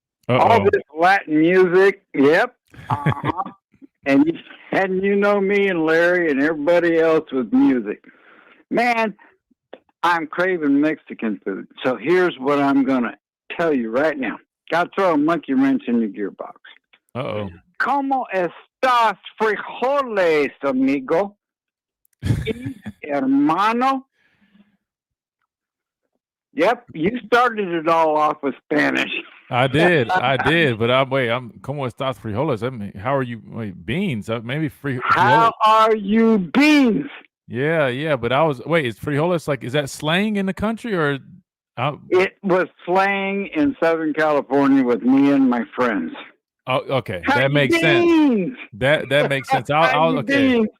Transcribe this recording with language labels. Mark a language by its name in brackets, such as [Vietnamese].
[English] All this Latin music, yep. And you know me and Larry and everybody else with music. Man, I'm craving Mexican food. So here's what I'm going to tell you right now. Got to throw a monkey wrench in your gearbox. Uh-oh. [Spanish] ¿Cómo estás, frijoles, amigo? Y hermano? [English] Yep, you started it all off with Spanish. I did, but I'm [Spanish] ¿cómo estás, frijoles? [English] I mean, how are you? Wait, beans? Maybe frijoles. How are you, beans? Yeah, but is frijoles is that slang in the country or? It was slang in Southern California with me and my friends. Oh, okay, that makes sense. That makes sense. I'll okay.